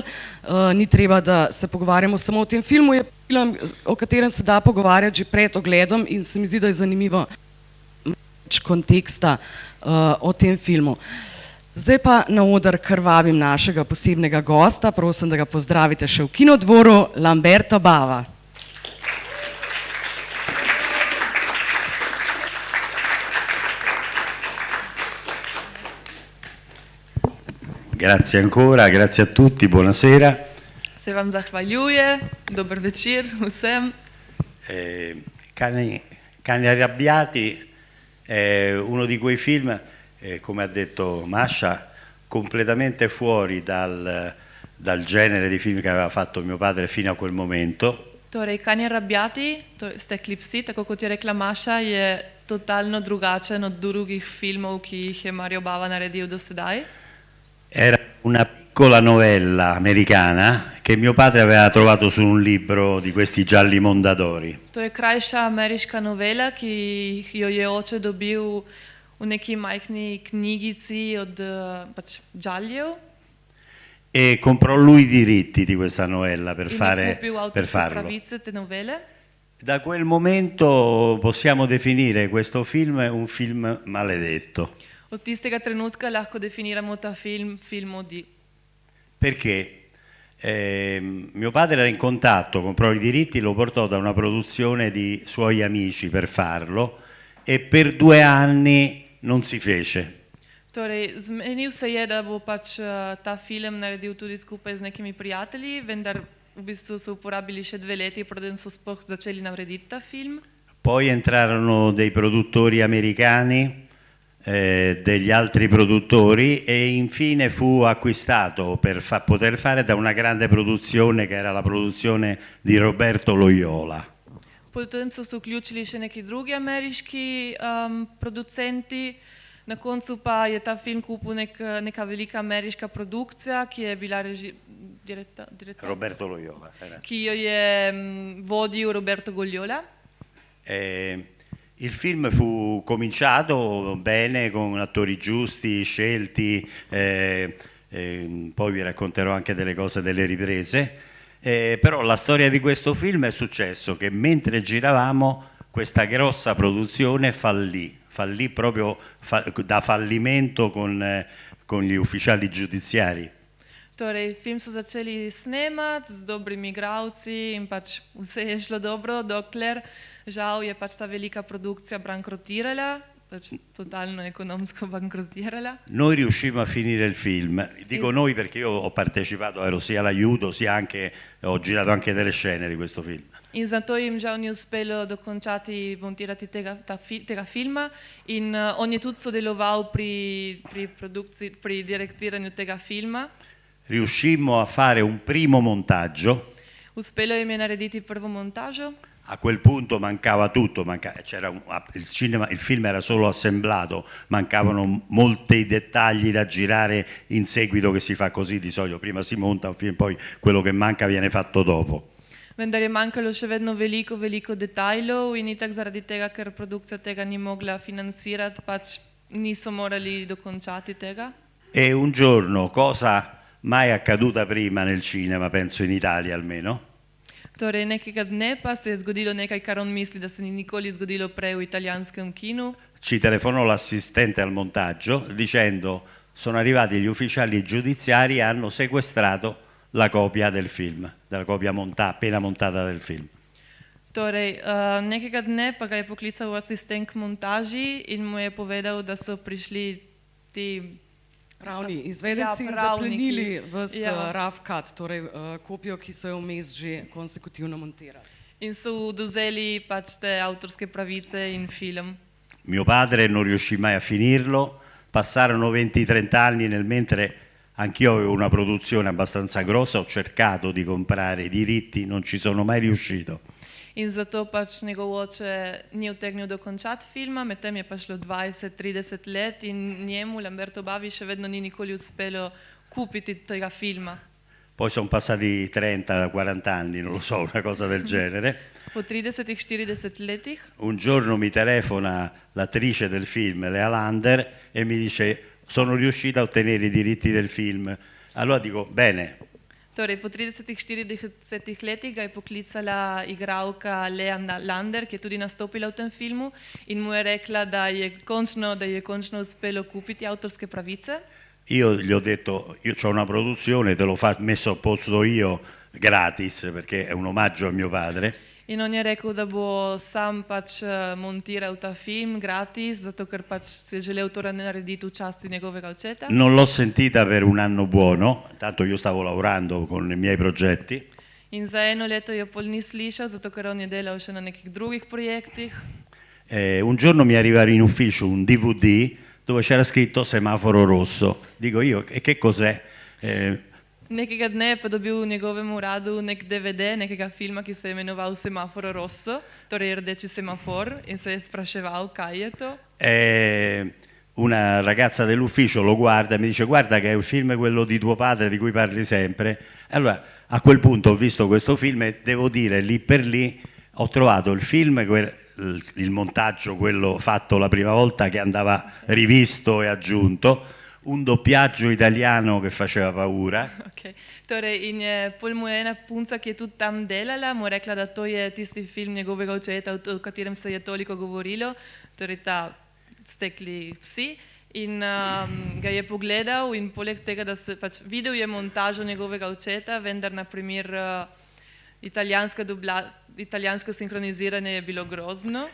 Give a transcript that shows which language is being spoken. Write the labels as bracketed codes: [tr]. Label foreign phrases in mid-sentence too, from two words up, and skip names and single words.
[sl] Ni treba, da se pogovarjamo samo o tem filmu, je film, o katerem se da pogovarjati že pred ogledom in se mi zdi, da je zanimivo več konteksta o tem filmu. Zdaj pa na oder kar vabim našega posebnega gosta, prosim, da ga pozdravite še v Kinodvoru, Lamberto Bava. [it] Grazie ancora, grazie a tutti, buonasera. [sl] Se vam zahvaljuje, dober večer vsem. [it] Cani Arrabbiati è uno di quei film, come ha detto Masha, completamente fuori dal genere di film che aveva fatto mio padre fino a quel momento. [sl] Torej, Cani Arrabbiati, Stekli psi, tako kot je rekla Masha, je totalno drugačen od drugih filmov, ki jih je Mario Bava naredil do sedaj. [it] Era una piccola novella americana che mio padre aveva trovato su un libro di questi gialli Mondadori. [sl] To je krajša ameriška novela, ki jo je oče dobil v neki majhni knjigici od džaljev. [it] E comprò lui i diritti di questa novella per farlo. [sl] Pravice te novele. [it] Da quel momento possiamo definire questo film un film maledetto. [sl] Od tistega trenutka lahko definiramo ta film, film Modi. [it] Perché mio padre era in contatto, comprò i diritti, lo portò da una produzione di suoi amici per farlo e per 2 anni non si fece. [sl] Torej, zmenil se je, da bo pač ta film naredil tudi skupaj z nekimi prijatelji, vendar v bistvu so uporabili še 2 leti, preden so sploh začeli narediti ta film. [it] Poi entrarono dei produttori americani, degli altri produttori e infine fu acquistato per poter fare da una grande produzione che era la produzione di Roberto Loyola. [sl] Potem so se vključili še neki drugi ameriški producenti, na koncu pa je ta film kupil neka velika ameriška produkcija, ki je bila Roberto Loyola, ki jo je vodil Roberto Loyola. [it] Il film fu cominciato bene, con attori giusti, scelti, poi vi racconterò anche delle cose delle riprese, però la storia di questo film è successo che mentre giravamo questa grossa produzione fallì proprio da fallimento con gli ufficiali giudiziari. [sl] Torej, film so začeli snemati z dobrimi igralci in pač vse je šlo dobro, dokler žal je pač ta velika produkcija bankrotirala, pač totalno ekonomsko bankrotirala. [it] Noi riuscimmo a finire il film, dico noi perché io ho partecipato, ero sia l'aiuto sia anche, ho girato anche delle scene di questo film. [sl] In zato jim žal ni uspelo dokončati montirati tega filma in on je tudi sodeloval pri produkciji, pri direktiranju tega filma. [it] Riuscimmo a fare un primo montaggio. [sl] Uspelo jim je narediti prvo montažo. [it] A quel punto mancava tutto, il film era solo assemblato, mancavano molti dettagli da girare in seguito, che si fa così di solito, prima si monta un film, poi quello che manca viene fatto dopo. [sl] Vendar je manjkalo še vedno veliko detajlov in itak zaradi tega, ker produkcija tega ni mogla financirati, pač niso morali dokončati tega. [it] E un giorno, cosa mai accaduta prima nel cinema, penso in Italia almeno. [sl] Torej, nekega dne pa se je zgodilo nekaj, kar on misli, da se ni nikoli zgodilo prej v italijanskem kinu. [it] Ci telefonò l'assistente al montaggio dicendo sono arrivati gli ufficiali giudiziari e hanno sequestrato la copia del film, della copia appena montata del film. [sl] Torej, nekega dne pa ga je poklical asistent k montaži in mu je povedal, da so prišli ti Pravni izvedenci in pravniki. zaplenili vas Ja. [en] rough cut, [sl] torej kopijo, ki so jo vmes že konsekutivno montirali. in so odvzeli pač te avtorske pravice in film. [it] Mio padre non riuscì mai a finirlo, passarono 20-30 anni nel mentre anch'io avevo una produzione abbastanza grossa, ho cercato di comprare i diritti, non ci sono mai riuscito. [sl] In zato pač njegov oče ni utegnil dokončati filma, medtem je pa šlo 20-30 let in njemu, Lamberto Bavi, še vedno ni nikoli uspelo kupiti tega filma. [it] Poi sono passati 30-40 anni, non lo so, una cosa del genere. [sl] Po 30-40 letih [it] Un giorno mi telefona l'attrice del film, Lea Lander, e mi dice sono riuscita a ottenere i diritti del film. Allora dico, bene, [sl] Torej, po 30-40 letih ga je poklicala igralka Lea Lander, ki je tudi nastopila v tem filmu in mu je rekla, da je končno uspelo kupiti avtorske pravice. [it] io gli ho detto, io ho una produzione, te l'ho messo a posto io gratis, perché è un omaggio a mio padre. [sl] In on je rekel, da bo sam pač montiral ta film gratis, zato ker pač si je želel to narediti v časti njegovega očeta. [it] Non l'ho sentita per un anno buono, tanto io stavo lavorando con i miei progetti. [sl] In za eno leto jo pol ni slišal, zato ker on je delal še na nekih drugih projektih. [it] Un giorno mi arriva in ufficio un DVD dove c'era scritto semaforo rosso. Dico io, e che cos'è? [sl] Nekega dne je pa dobil v njegovem uradu nek DVD, nekega filma, ki se je imenoval Semaforo Rosso, torej rdeči semafor, in se je spraševal, kaj je to. [it] Una ragazza dell'ufficio lo guarda e mi dice guarda che è il film quello di tuo padre di cui parli sempre. Allora a quel punto ho visto questo film e devo dire lì per lì ho trovato il film, il montaggio, quello fatto la prima volta che andava rivisto e aggiunto, un doppiaggio italiano che faceva paura. [sl] Okay. Torej, in je pol mu je ena punca, ki je tudi tam delala, mu je rekla, da to je tisti film njegovega očeta, o katerem se je toliko govorilo, torej ta Stekli psi. In ga je pogledal in poleg tega, da se pač videl je montažo njegovega očeta, vendar na primer italijansko sinkroniziranje je bilo grozno.